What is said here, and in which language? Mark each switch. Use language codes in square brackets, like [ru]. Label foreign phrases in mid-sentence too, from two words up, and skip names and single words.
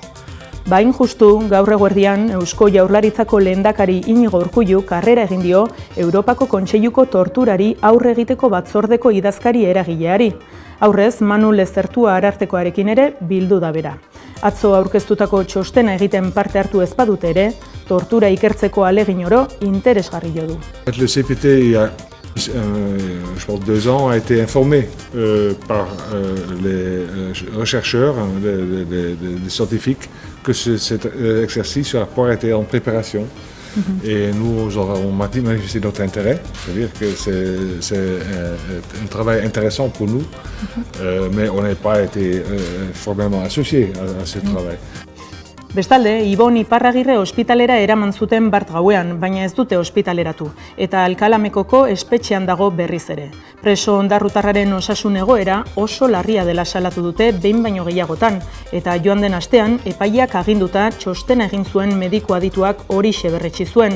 [eu] Bain justu, gaur eguerdian, Eusko Jaurlaritzako lehendakari Inigo Urkullu karrera egin dio Europako Kontseiluko torturari aurre egiteko batzordeko idazkari eragileari. Aurrez, Manu Lezertua Arartekoarekin ere bildu da bera. Atzo aurkeztutako txostena egiten parte hartu ez badute ere, tortura ikertzeko ahalegin oro interesgarri jo du. [fr] Le CPT je pense 2 ans, a été informé par les chercheurs, les scientifiques, que cet exercice, ce rapport était en préparation. Et nous avons manifesté notre intérêt, c'est-à-dire que c'est un travail intéressant pour nous, mais on n'a pas été formellement associé à ce travail. [eu] Bestalde, Ibon Iparragirre ospitalera eraman zuten bart gauean, baina ez dute ospitaleratu, eta Alkalamekoko espetxean dago berriz ere. Preso ondarrutarraren osasun egoera oso larria dela salatu dute behin baino gehiagotan, eta joan den astean epaileak aginduta txostena egin zuen mediku adituak horixe berretsi zuen.